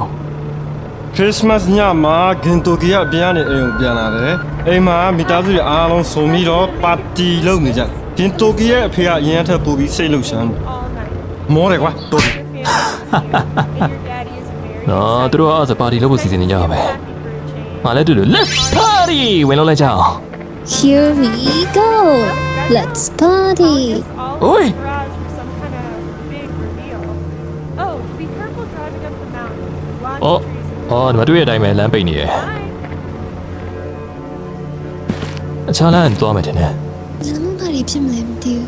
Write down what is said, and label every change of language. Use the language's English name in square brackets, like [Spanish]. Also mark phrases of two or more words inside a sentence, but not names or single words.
[Burmese] ခရစ်မတ်ညမှာဂင်တိုကီကအပြန်ကနေအိမ်ကိုပြန်လာတယ်အိမ်မှာမိသားစုတွေအားလုံးစုံပြီးတော့ပါတီလုပ်နေကြဂင်တိုကီရဲ့အဖေကအရင်ထက်ပိုပြီးစိတ်လှုပ်ရှားနေမောတယ်ကွာတော်တယ် နော်သူတို့ကစပါတီလုပ်ဖို့စီစဉ်နေကြပါပဲငါလည်းတူလို့ [English] Let's party [Burmese] ဝင်လို့လိုက်ကြအောင် [English] Here we go let's party Oi! [Burmese] Oh, ဒီမှာတွေ့ရတဲ့အတိုင်းပဲလမ်းပိတ်နေတယ်အခြားလမ်းသွားမယ်ထင်တယ် လမ်းမဘာတွေဖြစ်မလဲမသိဘူး